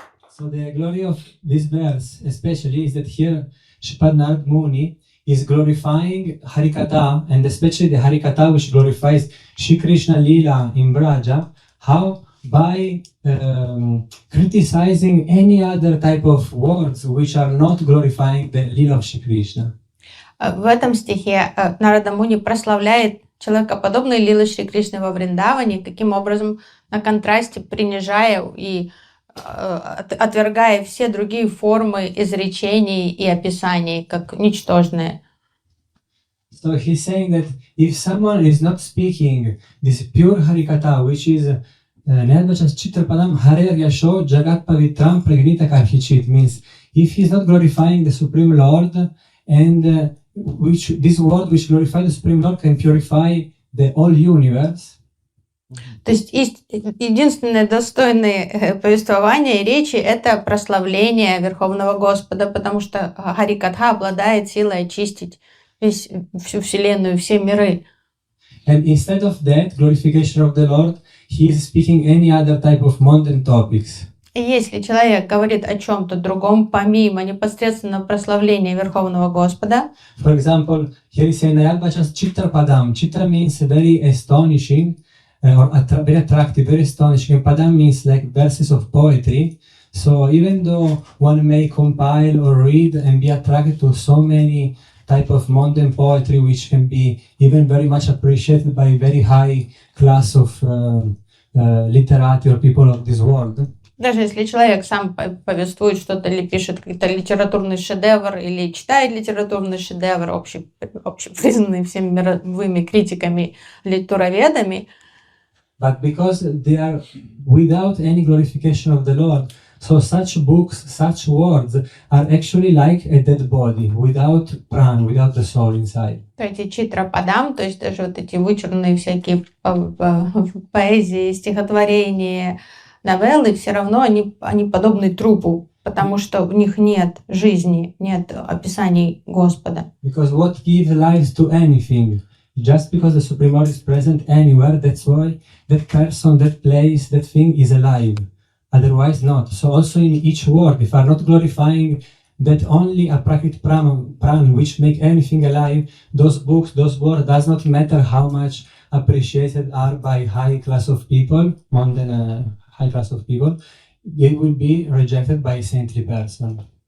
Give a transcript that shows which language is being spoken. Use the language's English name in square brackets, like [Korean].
[English] So the glory of this verse especially is that here Shripad Narad Muni is glorifying Harikatha, and especially the Harikatha which glorifies Shri Krishna Leela in Braja. How? By criticizing any other type of words which are not glorifying the Leela of Shri Krishna. [Russian] В этом стихе Нарада Муни прославляет человекоподобные лилы Шри Кришны во Вриндаване, каким образом на контрасте принижая и отвергая все другие формы изречений и описаний, как ничтожные. [English] So So he's saying that if someone is not speaking this pure Harikatha, which is [Sanskrit] Nirvachas Chitrapadam Hare Yasho Jagat Pavitram Pragnita Karhichit, [English] means if he's not glorifying the Supreme Lord, and which this word which glorifies the Supreme Lord can purify the whole universe. [Russian] То есть единственное достойное повествование и речи — это прославление Верховного Господа, потому что Харикатха обладает силой очистить всю Вселенную, все миры. [English] And instead of that glorification of the Lord, he is speaking any other type of mundane topics. [Russian] И если человек говорит о чем-то другом, помимо непосредственно прославления Верховного Господа, [English] for example, here is saying Nayalbachas Chitra Padam. Chitra means very astonishing, or very attractive, very astonishing. Padam means like verses of poetry. So even though one may compile or read and be attracted to so many type of mundane poetry, which can be even very much appreciated by very high class of literati or people of this world. [Russian] Даже если человек сам повествует что-то или пишет какой-то литературный шедевр или читает литературный шедевр, общепризнанный всеми мировыми критиками, литуроведами, [English] but because they are without any glorification of the Lord, so such books, such words are actually like a dead body, without prana, without the soul inside. [Russian] Эти читрападам, то есть даже вот эти вычурные всякие поэзии, стихотворения, новеллы, все равно они подобны трупу, потому что в них нет жизни, нет описаний Господа. [English] Because what gives life to anything? Just because the Supreme Lord is present anywhere, that's why that person, that place, that thing is alive. Otherwise not. So also in each word, if are not glorifying that only a prakrit prana which make anything alive, those books, those words, does not matter how much appreciated are by high class of people, mundane high class of people, they will be rejected by a saintly person.